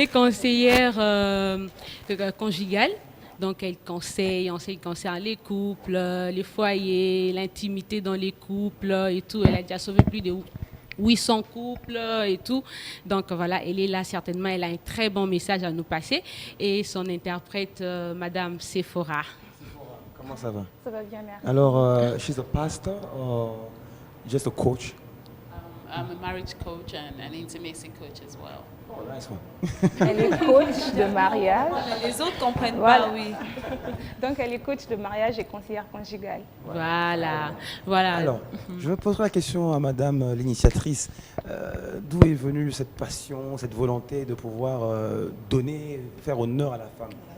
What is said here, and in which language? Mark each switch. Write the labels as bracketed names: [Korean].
[French] est conseillère conjugale. Donc, elle conseille concernant les couples, les foyers, l'intimité dans les couples et tout. Elle a déjà sauvé plus de 800 couples et tout. Donc, voilà, elle est là certainement. Elle a un très bon message à nous passer. Et son interprète, Madame Sephora. Comment ça va? Ça va bien, merci. [English] Alors, she's a pastor or just a coach? I'm a marriage coach and an intimacy coach as well. Oh, nice one. [French] Elle est coach de mariage. Les autres comprennent Voilà. pas, oui. Donc, elle est coach de mariage et conseillère conjugale. Voilà. Voilà. Alors, je poserai la question à madame l'initiatrice. D'où est venue cette passion, cette volonté de pouvoir donner, faire honneur à la femme?